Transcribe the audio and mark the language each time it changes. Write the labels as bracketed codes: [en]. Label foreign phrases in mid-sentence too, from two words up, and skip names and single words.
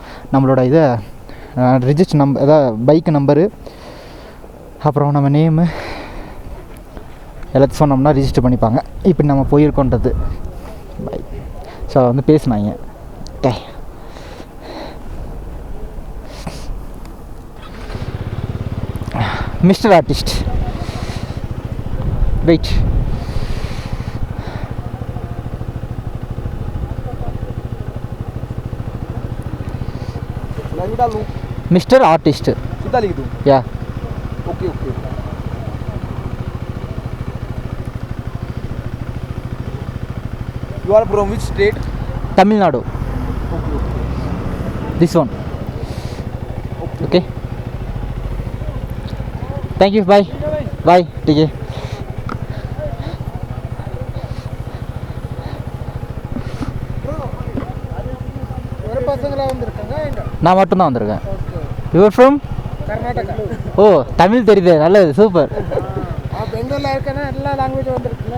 [ta] நம்மளோட இதை [en] register number, [ta] அதாவது பைக்கு நம்பரு, அப்புறம் நம்ம நேமு எல்லாத்தையும் சொன்னோம்னா ரிஜிஸ்டர் பண்ணிப்பாங்க. இப்படி நம்ம போயிருக்கோன்றது. பை ஸோ வந்து பேசினாங்க. [en] mister artist wait. mister artist [hi] सीधा लिख दूँ? या [en] okay okay. You are from which state? तमिलनाडु. Okay okay. This one. Okay. Thank you. Bye. Bye. [hi] ठीक है. [ta] நான் மட்டும்தான் வந்திருக்கேன். [en] your from? கர்நாடகா. [ta] ஓ தமிழ் தெரியுது, நல்லது, சூப்பர். பெங்களூர்ல இருக்கேன்னா எல்லா லாங்குவேஜும் வந்துருக்குல்ல.